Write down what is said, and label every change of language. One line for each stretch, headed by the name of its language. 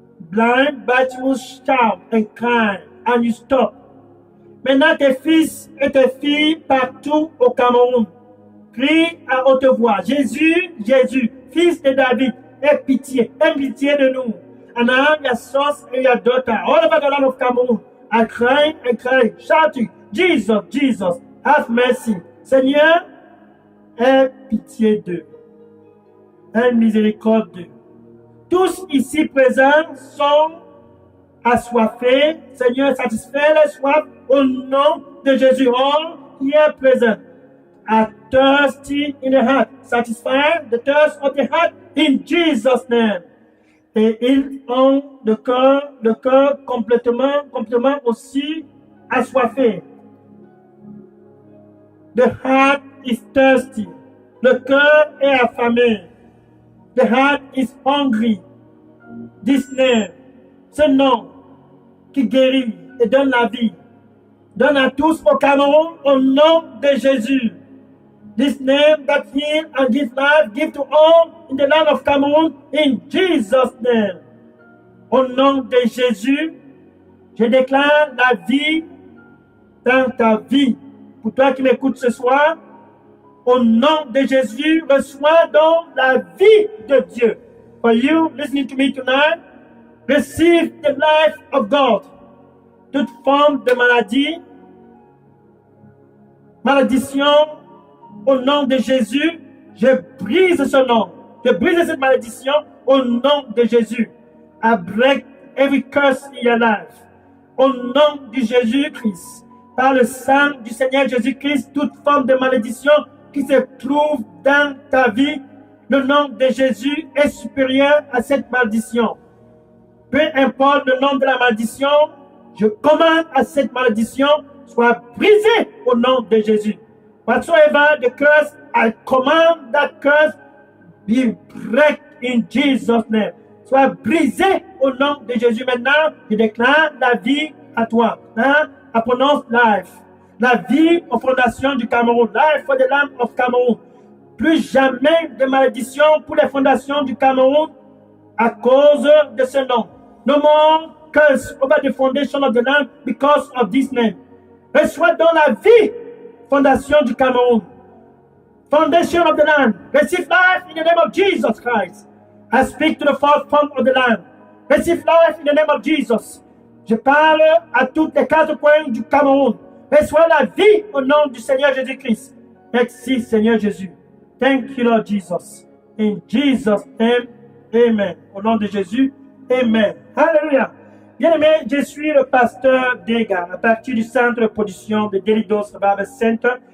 English: Blind Bartimus shout and cry and you stop.
French: Maintenant tes fils et tes filles partout au Cameroun crient à haute voix. Jésus, Jésus, fils de David, aie pitié de nous.
English: And now your sons and your daughter all over the land of Cameroon are crying and crying, shouting, Jesus, Jesus, have mercy.
French: Seigneur, aie pitié d'eux. Aie miséricorde d'eux. Tous ici présents sont assoiffés. Seigneur, satisfais les soifs au nom de Jésus.
English: All here present are thirsty in the heart. Satisfy the thirst of the heart in Jesus' name.
French: Et ils ont le cœur complètement aussi assoiffé.
English: The heart is thirsty.
French: Le cœur est affamé.
English: The heart is hungry. This name,
French: ce nom qui guérit et donne la vie, donne à tous au Cameroun au nom de Jésus.
English: This name that heals and gives life, give to all in the land of Cameroon in Jesus' name.
French: Au nom de Jésus, je déclare la vie dans ta vie. Pour toi qui m'écoutes ce soir, au nom de Jésus, reçois donc la vie de Dieu.
English: For you listening to me tonight, receive the life of God.
French: Toute forme de malédiction, au nom de Jésus, je brise ce nom. Je brise cette malédiction au nom de Jésus.
English: I break every curse in your life.
French: Au nom de Jésus-Christ, par le sang du Seigneur Jésus-Christ, toute forme de malédiction qui se trouve dans ta vie, le nom de Jésus est supérieur à cette malédiction. Peu importe le nom de la malédiction, je commande à cette malédiction soit brisée au nom de Jésus.
English: Whatsoever the curse, I command that curse be break in Jesus' name.
French: Soit brisé au nom de Jésus. Maintenant, je déclare la vie à toi. Hein?
English: I pronounce life.
French: La vie aux fondations du Cameroun.
English: Life for the land of Cameroon.
French: Plus jamais de malédiction pour les fondations du Cameroun à cause de ce nom.
English: No more curse over the foundation of the land because of this name.
French: Reçois dans la vie, fondation du Cameroun.
English: Foundation of the land. Receive life in the name of Jesus Christ. I speak to the fourth form of the land. Receive life in the name of Jesus.
French: Je parle à toutes les quatre coins du Cameroun. Reçois la vie au nom du Seigneur Jésus-Christ. Merci Seigneur Jésus.
English: Thank you Lord Jesus. In Jesus' name, amen.
French: Au nom de Jésus, amen. Alléluia. Bien-aimé, je suis le pasteur Dega, à partir du centre de production de Delidos Bible Center.